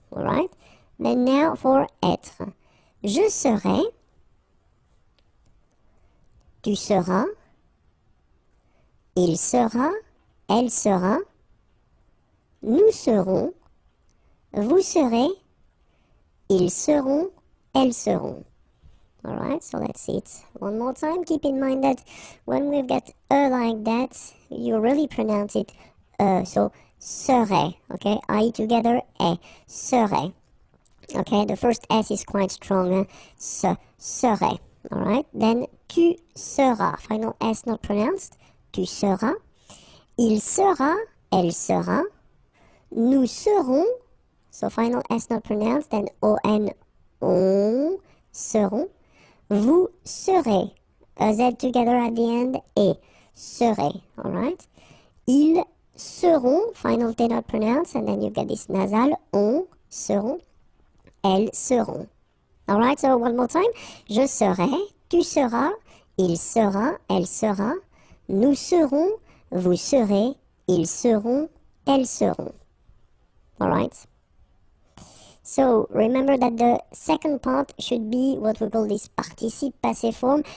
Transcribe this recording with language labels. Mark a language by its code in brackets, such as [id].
[fr] Alright, then now for être. Je serai, tu seras, il sera, elle sera, nous serons, vous serez, ils seront, elles seront. [en] Alright, so let's see it one more time. Keep in mind that when we've got like that, you really pronounce it so serait, okay? I together, serait. Okay, the first S is quite strong, serait. Alright, then tu seras, final S not pronounced, [fr] tu seras, il sera, elle sera, nous serons, [en] so final S not pronounced, then O-N, on, seront, vous serez, a Z together at the end, et serez, alright, [fr] ils seront, [en] final T not pronounced, and then you get this nasal, on, seront, [fr] elles seront. Alright, so one more time, je serai, tu seras, il sera, elle sera, nous serons, vous serez, ils seront, elles seront. [en] Alright? So remember that the second part should be what we call this participe passé form.